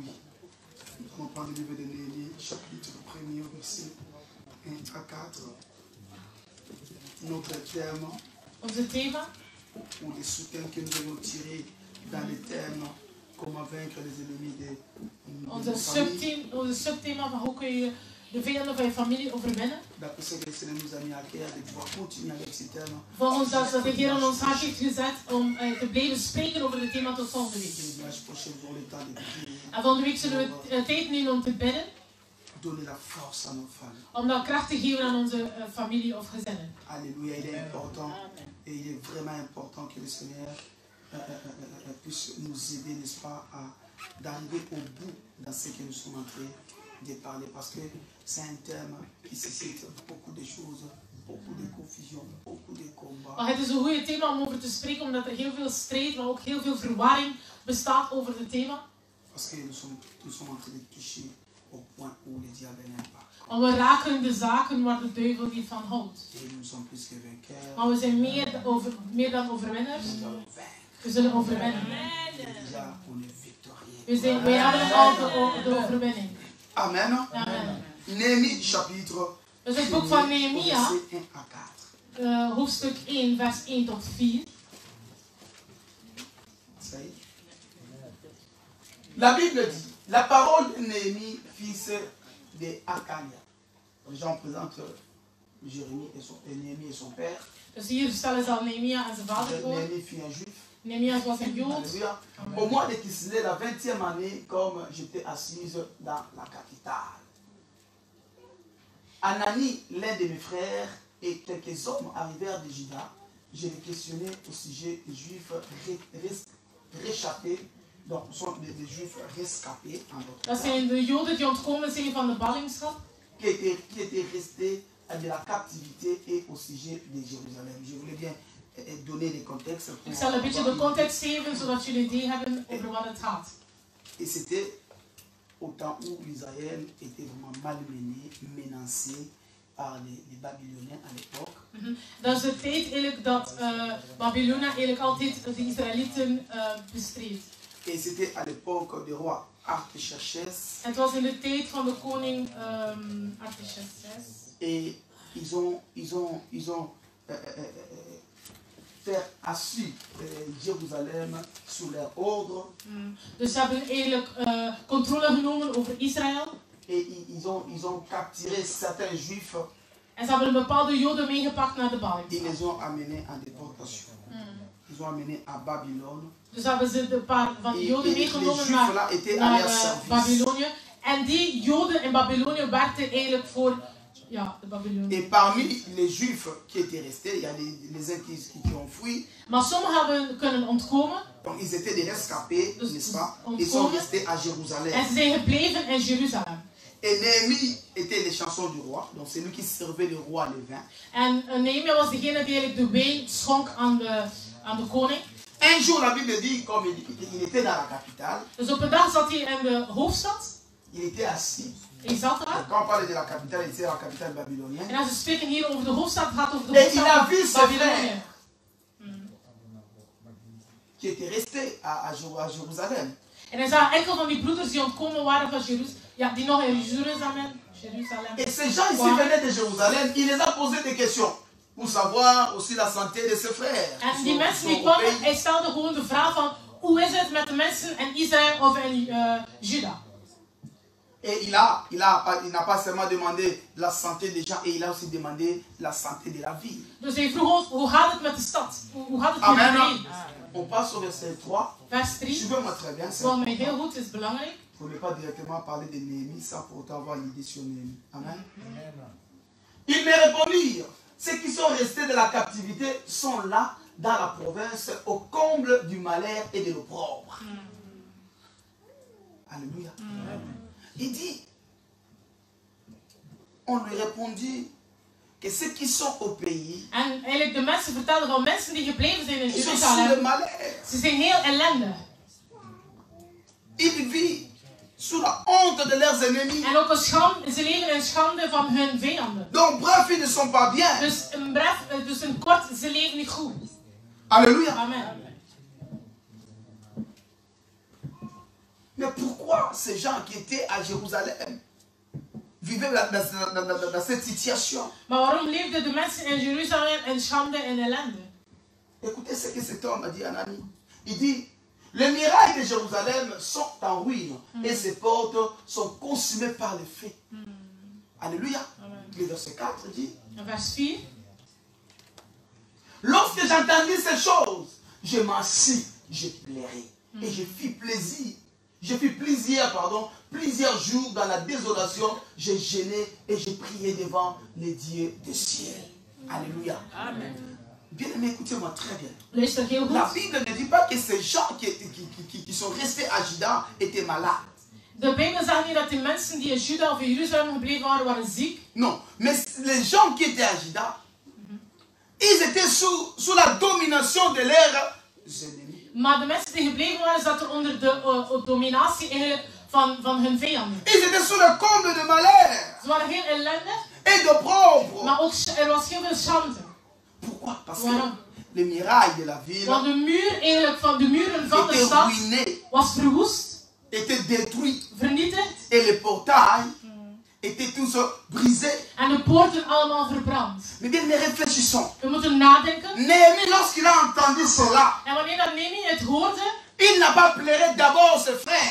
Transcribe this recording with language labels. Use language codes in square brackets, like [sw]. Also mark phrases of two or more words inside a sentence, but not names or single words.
[fr] Nous allons prendre le livre de Néhémie, chapitre 1er, au verset 1 à 4. Notre thème, ou les sous-thèmes que nous allons tirer dans les thèmes, comment vaincre les ennemis de famille. [nl] Onze subthema van hoe kun je de vijanden van je familie overwinnen. [fr] D'après ce que le Seigneur nous a mis à cœur, de pouvoir continuer avec ces thèmes. [nl] Volgens dat de Heer in ons hart heeft gezet om te blijven spreken over het thema tot volgende week. En volgende week zullen we tijd nemen om te bidden. [fr] Donner la force à nos familles. [nl] Om dat kracht te geven aan onze familie of gezinnen. [fr] Alléluia, il est important et il est vraiment important que le Seigneur puisse nous aider, n'est-ce pas, d'arriver au bout dans ce que nous sommes en train de parler, parce que c'est un thème qui suscite beaucoup de choses, beaucoup de confusion, beaucoup de combats. [nl] Maar het is een goede thema om over te spreken, omdat er heel veel strijd, maar ook heel veel verwarring bestaat over het thema. [fr] Parce que nous sommes en train de toucher au point où le diable n'aime pas. [nl] En we raken de zaken waar de duivel niet van houdt. [fr] Et nous sommes plus que vainqueurs. [nl] Maar we zijn meer dan overwinnaars. We zullen overwinnen. [fr] Déjà, on est victorieux. [nl] Wij hebben al de overwinning. Amen. Amen. [fr] Néhémie chapitre. [nl] Dus het boek van Nehemia, [fr] verset 1 à 4. [nl] hoofdstuk 1, vers 1 tot 4. [fr] La Bible dit, la parole de Néhémie, fils de Hakalia. Déjà, on présente Jérémie et Néhémie et son père. [nl] Dus hier stellen ze al Nehemia en zijn vader voor. [fr] Néhémie fut un juif. [nl] Nehemia was een Jood. [fr] Alléluia. Au mois de Kislev, la 20e année, comme j'étais assise dans la capitale, Anani, l'un de mes frères, et quelques hommes arrivèrent de Juda. Je les questionnais au sujet des juifs réchappés. Donc, ce sont des juifs rescapés en d'autres [nl] Dat zijn de Joden die ontkomen zijn van de ballingschap. [fr] Qui étaient restés de la captivité et au sujet de Jérusalem. Je voulais bien donner les contextes. [nl] Ik zal een beetje de context geven, zodat jullie idee hebben over wat het gaat. [fr] Et c'était au temps où Israël était vraiment malmené, menacé par les Babyloniens à l'époque. [nl] Dat is de tijd eigenlijk dat Babylonië eigenlijk altijd de Israëlieten bestreed. [fr] Et c'était à l'époque du roi Artaxerxès. [nl] Het was in de tijd van de koning Artaxerxès. [fr] Et ils ont fait assis Jérusalem sous leur ordre. [nl] Dus ze hebben eigenlijk controle genomen over Israël. [fr] Et ils ont capturé certains juifs. [nl] En ze hebben een bepaalde Joden meegepakt naar de ballingschap. [fr] Ils les ont amenés en déportation. Ils ont amenés à Babylone. [nl] Dus hebben ze een paar van die Joden meegenomen naar Babylonië. En die Joden in Babylonië werkten eigenlijk voor de Babylonië. [fr] Et parmi les Juifs qui étaient restés, il y a les uns qui ont fui. [nl] Maar sommigen hebben kunnen ontkomen. [fr] Donc ils étaient des rescapés, [nl] dus [fr] n'est-ce pas? Ils sont restés à Jérusalem. [nl] En ze zijn gebleven in Jeruzalem. [fr] Et Néhémie était les chansons du roi, donc c'est lui qui servait le roi le vin. [nl] En Nehemia was degene die eigenlijk de wijn schonk aan de koning. [fr] Un jour, la Bible dit, comme il était dans la capitale. [nl] Dus op een dag zat hij in de hoofdstad. [fr] Il était assis. [nl] Hij zat daar. [fr] Quand on parle de la capitale, c'est la capitale babylonienne. [nl] En als we spreken hier over de hoofdstad, gaat het over de hoofdstad van Babylonië. [fr] Qui était resté à Jérusalem. [nl] En hij zag enkel van die broeders die ontkomen waren van Jeruzalem. Ja, die nog in Jeruzalem. [fr] Et ces gens ici venaient de Jérusalem, il les a posé des questions. Pour savoir aussi la santé de ses frères. [nl] En die mensen die kwamen, hij stelde gewoon de vraag van hoe is het met de mensen in Israël of in Juda. [fr] Et il n'a pas seulement demandé la santé des gens, et il a aussi demandé la santé de la ville. [nl] Dus hij vroeg ons, hoe gaat het met de stad? Hoe gaat het met de leven? [fr] On passe au verset 3. [nl] Vers 3. [fr] Suivez-moi très bien. [nl] Volg mij heel goed, is belangrijk. [fr] Il ne faut pas directement parler de Néhémie sans pour autant avoir l'idée sur Néhémie. Amen. Ils me répondirent. Ceux qui sont restés de la captivité sont là, dans la province, au comble du malheur et de l'opprobre. Alléluia. Il dit, on lui répondit que ceux qui sont au pays, [nl] en eigenlijk de mensen vertelden van mensen die gebleven zijn in Jeruzalem. Ze zijn heel ellendig. [fr] Ils vivent sous la honte de leurs ennemis. [nl] En ook ze leven in schande van hun vijanden. [fr] Donc bref, ils ne sont pas bien. [nl] Dus in kort, ze leven niet goed. [fr] Alléluia. Amen. Mais pourquoi ces gens qui étaient à Jérusalem vivaient dans cette situation? [nl] Maar waarom leefden de mensen in Jeruzalem in schande en ellende? [fr] Écoutez ce que cet homme a dit à Anani. Il dit, les murailles de Jérusalem sont en ruine et ses portes sont consumées par le feu. Alléluia. Le verset 4 dit, [nl] Vers 4. [fr] Lorsque j'entendis ces choses, je m'assis, je pleurai et je fis plaisir. Je fis plusieurs jours dans la désolation, j'ai gêné et j'ai prié devant les dieux des cieux. Alléluia. Amen. Bien aimé, écoutez-moi très bien. La Bible ne dit pas que ces gens qui sont restés à Juda étaient malades. [nl] De Bijbel zegt niet dat die mensen die in Juda of in Jeruzalem gebleven waren ziek. [fr] Non, mais les gens qui étaient à Juda, ils étaient sous la domination de leurs ennemis. [nl] Maar de mensen die gebleven waren, zaten onder de dominatie eigenlijk van hun vijanden. [fr] Ils étaient sous le comble de malheur. [nl] Ze waren heel ellendig. [fr] Et d'opprobre. [nl] Maar ook was heel veel schande. [fr] Pourquoi? Parce que les murailles de la ville. [nl] Want de muren van de stad was verwoest. [fr] Était détruit. [nl] Vernietigd. [fr] Et les portails étaient tous brisés. [nl] En de poorten allemaal verbrand. [fr] Mais bien, mais réfléchissons. [nl] We moeten nadenken. [fr] Néhémie, lorsqu'il a entendu cela, [nl] en wanneer dat Nehemia het hoorde, [fr] il n'a pas pleuré d'abord ses frères.